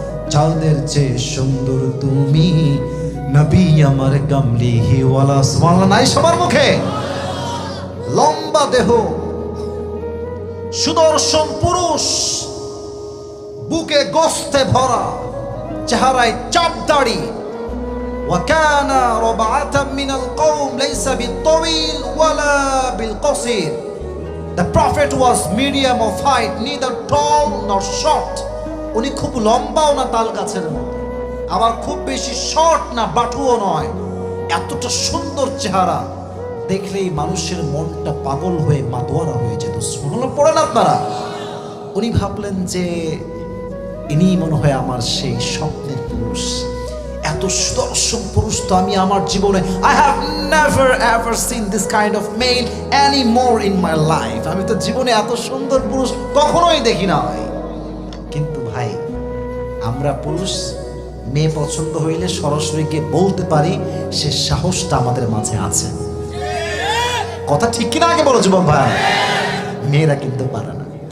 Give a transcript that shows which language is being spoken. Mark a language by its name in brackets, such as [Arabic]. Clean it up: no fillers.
[Bangla] যাদের চেয়ে সুন্দর তুমি নবী আমার কামলিহি ওয়ালা। সুবহানাল্লাহ নাই সবার মুখে? লম্বা দেহ, সুদর্শন পুরুষ, বুকে গোস্তে ভরা, চেহারায় চাপ দাড়ি। [Arabic] وكان ربعة من القوم ليس بالطويل ولا بالقصير. [English] The prophet was medium of height, neither tall nor short. [Bangla] উনি খুব লম্বাও না তাল গাছের মতো, আবার খুব বেশি শর্ট না, বাটুও নয়। এতটা সুন্দর চেহারা দেখলেই মানুষের মনটা পাগল হয়ে মাতোয়ারা হয়ে যেত। সুবহানাল্লাহ পড়েন আপনারা? উনি ভাবলেন যে ইনি মনে হয় আমার সেই স্বপ্নের পুরুষ। এত সুদর্শন পুরুষ তো আমি আমার জীবনে [English] I have never ever seen this kind of male anymore in my life. [Bangla] আমি তো জীবনে এত সুন্দর পুরুষ কখনোই দেখি নাই। কিন্তু ভাই, আমরা পুরুষ মেয়ে পছন্দ হইলে সরাসরি গিয়ে বলতে পারি, সে সাহসটা আমাদের মাঝে আছে। কথা ঠিক কিনা আগে বলো যুবক ভাই? মেয়েরা কিন্তু পারে না।